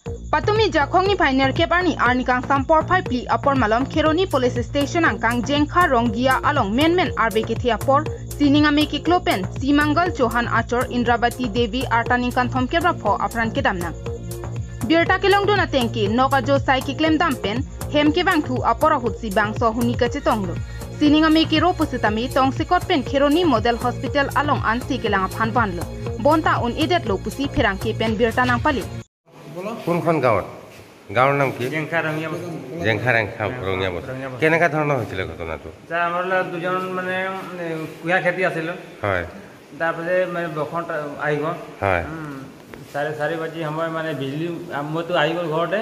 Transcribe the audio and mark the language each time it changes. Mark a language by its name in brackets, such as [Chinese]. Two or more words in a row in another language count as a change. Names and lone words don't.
[Karbi] Patumi Jakongni Pioneer Keparni Arnikang Sampor Pipli Apor Malom Keroni [English] Police Station [Karbi] Angkang Jengkha Rongia Along Men Arbeketi Apor Sininga Meki Klopen Simangal Johan Achor Indravati Devi Artaninkan Thomkebra Pho Afran Kedamna Birta Kelong Dona Tenki Noka Jo Sai Kiklem Dampen Hemke Bangthu Apora Hutsi Bangso Hunika Chetonglo Sininga Meki Ropusitami Tong Sikotpen Keroni [English] Model Hospital [Karbi] Along Ansi Kelang Phanbanlo Bonta Un Idet Lopusi Pirangke Pen Birta Nangpali [Assamese] কোনখন গাঁৱত গাঁৱৰ নাম কি জেংখা ৰঙিয়া ৰঙিয়া বস্তি কেনেকা ধৰণৰ হৈছিল ঘটনাটো যা আমাৰ দুজন মানে কুঁহিয়াৰ খেতি আছিল হয় তাৰপিছত মানে বখন আহি গ'ল হয় 4:30 বাজি সময় মানে বিজুলী মইতো আহি গ'ল ঘৰতে